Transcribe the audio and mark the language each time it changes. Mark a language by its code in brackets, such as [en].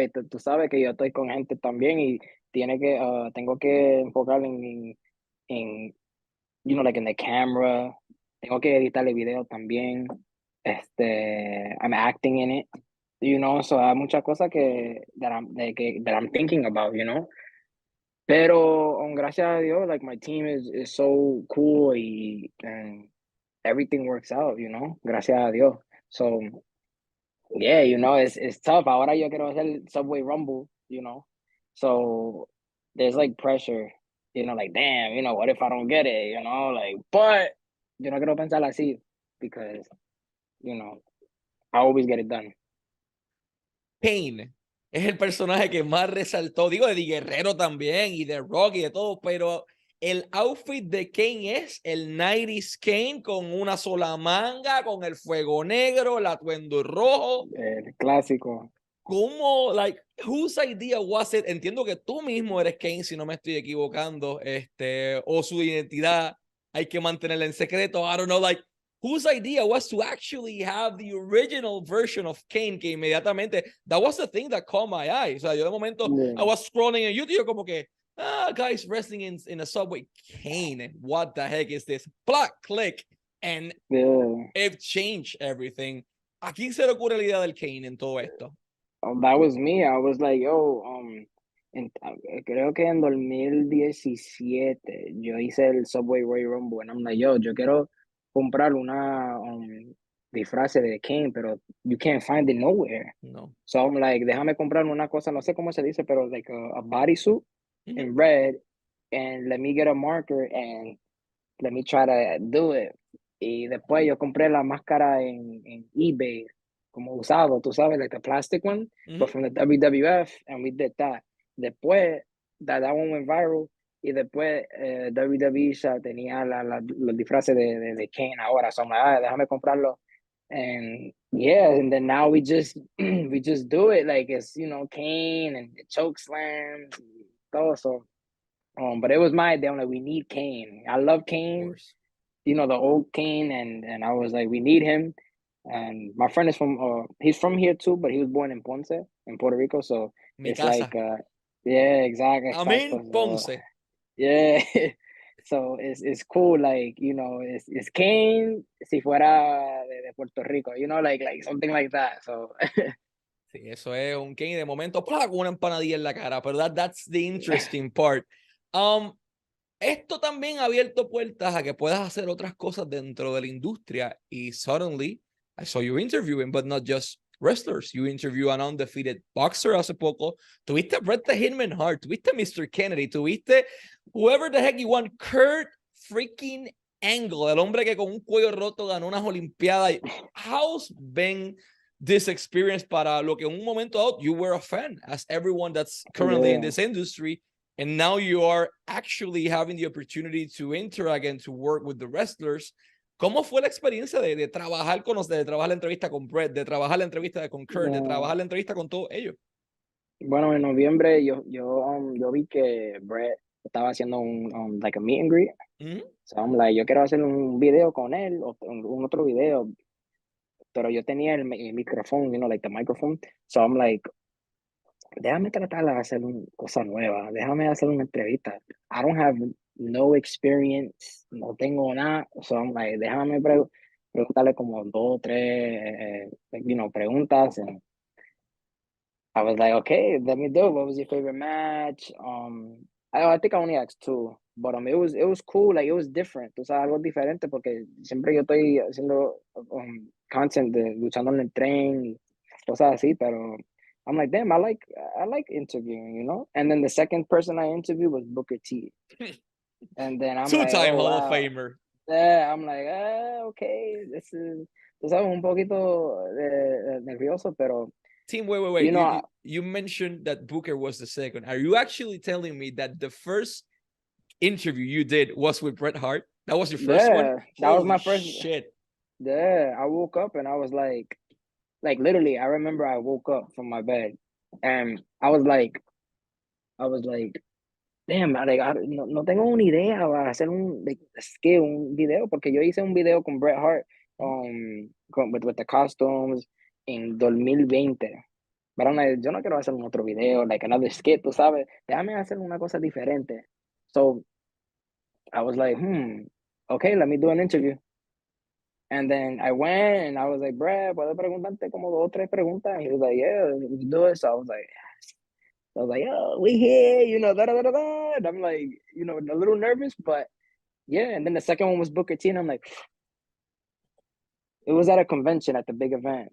[es] Y tú sabes que yo estoy con gente también y tengo que enfocar en [en] like in the camera. [es] Tengo que editar el video también. [en] I'm acting in it, so [es] hay muchas cosas [en] that I'm thinking about, [es] Pero, gracias a Dios, [en] like, my team is so cool and everything works out, [es] Gracias a Dios. [en] So, yeah, it's tough. [es] Ahora yo quiero hacer Subway Rumble, [en] So, there's, like, pressure, like, damn, what if I don't get it, like, but [es] yo no quiero pensar así [en] because, I always get it done. [es] Kane es el personaje que más resaltó, digo, de Guerrero también y de Rock y de todo, pero el outfit de Kane es el 90s Kane con una sola manga, con el fuego negro, el atuendo rojo. El clásico. [en] ¿Cómo, like, whose idea was it? [es] Entiendo que tú mismo eres Kane, si no me estoy equivocando, o su identidad hay que mantenerla en secreto. [en] I don't know, like, whose idea was to actually have the original version of Kane, [es] que inmediatamente, [en] that was the thing that caught my eye. [es] O sea, yo de momento, [en] I was scrolling in YouTube, [es] como que, [en] guys wrestling in a subway. Kane, what the heck is this? Black click, and it changed everything. [es] ¿A quién se le ocurre la idea del Kane en todo esto? [en] That was me. I was like, [es] yo, creo que en 2017 yo hice el Subway Royal Rumble, [en] and I'm like, [es] yo quiero comprar una disfraz de Kane, pero [en] you can't find it nowhere. [es] No. [en] So I'm like, [es] déjame comprar una cosa, no sé cómo se dice, pero [en] like a bodysuit in red, and let me get a marker and let me try to do it. [es] Y después yo compré la máscara en eBay, como usado, tú sabes, [en] like the plastic one, but from the WWF, and we did that. [es] Después, [en] that one went viral, [es] y después WWE ya tenía los disfraces de Kane ahora, [en] so I'm like, [es] déjame comprarlo. [en] And yeah, and then now we just do it, like it's, you know, Kane and the choke slams, todo, so. But it was my idea. I'm like, we need Kane. I love Kane, you know, the old Kane, and I was like, we need him. And my friend is from, he's from here too, but he was born in Ponce, in Puerto Rico. So it's like, yeah, exactly. [es] Amén, Ponce. [en] So, yeah. So it's cool, like, you know, it's Kane [es] si fuera de Puerto Rico, [en] you know, like something like that. So. [es] Sí, eso es un Kane de momento, con una empanadilla en la cara, pero [en] that's the interesting part. [es] Esto también ha abierto puertas a que puedas hacer otras cosas dentro de la industria, y [en] suddenly I saw you interviewing, but not just wrestlers. You interview an undefeated boxer [es] hace poco. Tuviste a Bret the Hitman Hart, tuviste a Mr. Kennedy, tuviste [en] whoever the heck you want, [es] Kurt freaking Angle, el hombre que con un cuello roto ganó unas olimpiadas. [en] How's been this experience [es] para lo que en un momento dado [en] you were a fan, as everyone that's currently in this industry, and now you are actually having the opportunity to interact and to work with the wrestlers? [es] ¿Cómo fue la experiencia de trabajar con los, de trabajar la entrevista con Bret, de trabajar la entrevista con Kurt, de trabajar la entrevista con todos ellos? Bueno, en noviembre yo vi que Bret estaba haciendo un [en] like a meet and greet. So I'm like, [es] yo quiero hacer un video con él, o un otro video, pero yo tenía el micrófono, [en] you know, like the microphone. So I'm like, [es] déjame tratar de hacer una cosa nueva, déjame hacer una entrevista. [en] I don't have no experience, [es] no tengo nada. [en] So I'm like, [es] déjame preguntarle como 2 o 3, [en] you know, [es] preguntas. [en] And I was like, okay, let me do it. What was your favorite match? I think I only asked 2, but it was cool, like it was different. [es] O sea, algo diferente, porque siempre yo estoy haciendo content de luchando en el tren, cosas así, pero [en] I'm like, damn, I like interviewing, you know? And then the second person I interviewed was Booker T. And then I'm like, two-time Hall of Famer. Yeah, I'm like, okay, this is, [es] tú sabes, un poquito nervioso, pero [en] Team, wait. You know, you mentioned that Booker was the second. Are you actually telling me that the first interview you did was with Bret Hart? That was your first one? That was my first. Shit. Yeah, I woke up and I was like literally, I remember I woke up from my bed and I was like, damn, like, [es] no tengo una idea para hacer un video, porque yo hice un video con Bret Hart [en] with the costumes en 2020. [es] Pero yo no quiero hacer un otro video, [en] like another skit, [es] tú sabes, déjame hacer una cosa diferente. [en] So I was like, okay, let me do an interview. And then I went and I was like, Bret, [es] ¿puedo preguntarte como 2 o 3 preguntas? [en] And he was like, yeah, let's do it. So I was like, oh, we here, you know, da da da da. And I'm like, you know, a little nervous, but yeah. And then the second one was Booker T, and I'm like, it was at a convention at the big event.